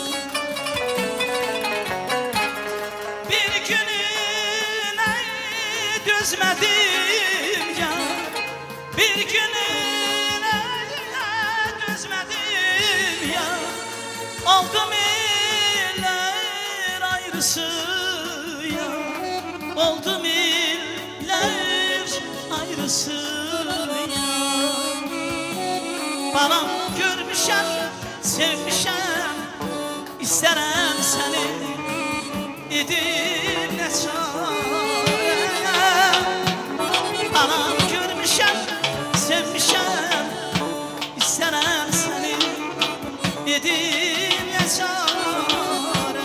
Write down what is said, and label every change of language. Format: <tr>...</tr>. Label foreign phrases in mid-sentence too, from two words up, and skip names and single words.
<tr>Bir gününe dözmedim ya, bir gününe dözmedim ya, oldum eller ayrısı Oldum iller ayrısın ya.</tr> <az>Balam görmüşəm, sevmişəm, İstərəm səni, edim nə çarə. Balam görmüşəm, sevmişəm, İstərəm səni, edim nə çarə.</az>